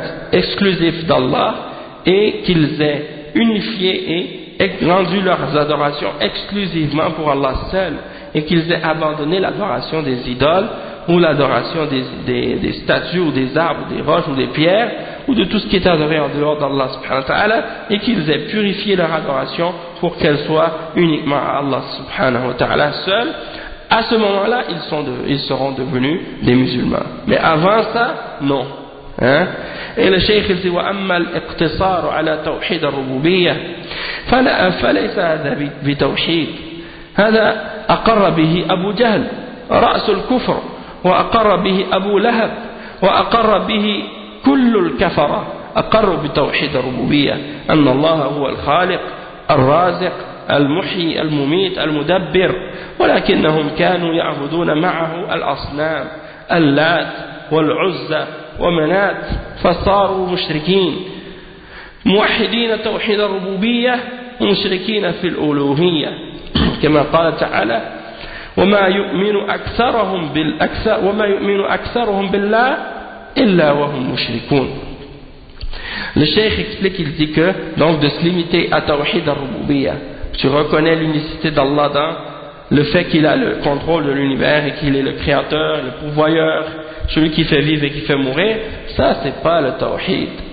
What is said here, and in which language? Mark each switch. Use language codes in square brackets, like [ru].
[fr] exclusif d'Allah, et qu'ils aient unifié et rendu leurs adorations exclusivement pour Allah seul, et qu'ils aient abandonné l'adoration des idoles, ou l'adoration des statues, ou des arbres, ou des roches, ou des pierres, ou de tout ce qui est adoré en dehors d'Allah subhanahu wa ta'ala, et qu'ils aient purifié leur adoration pour qu'elle soit uniquement à Allah subhanahu wa ta'ala seul, à ce moment-là, ils seront devenus des musulmans. Mais avant ça, non. Et le Cheikh dit, [ar] وأما الاقتصار على توحيد الربوبية فليس هذا بتوحيد هذا أقر به أبو جهل رأس الكفر وأقر به أبو لهب وأقر به كل الكفرة أقروا بتوحيد الربوبية أن الله هو الخالق الرازق المحيي المميت المدبر ولكنهم كانوا يعبدون معه الأصنام اللات والعزة ومنات فصاروا مشركين موحدين توحيد الربوبية مشركين في الألوهية كما قال تعالى وما يؤمن أكثرهم بالله إلا وهم مشركون. [fr] Le Cheikh explique, il dit que donc de se limiter à Tawhid al-Rububiyya, tu reconnais l'unicité d'Allah dans le fait qu'il a le contrôle de l'univers et qu'il est le créateur, le pourvoyeur, celui qui fait vivre et qui fait mourir, ça c'est pas le Tawhid.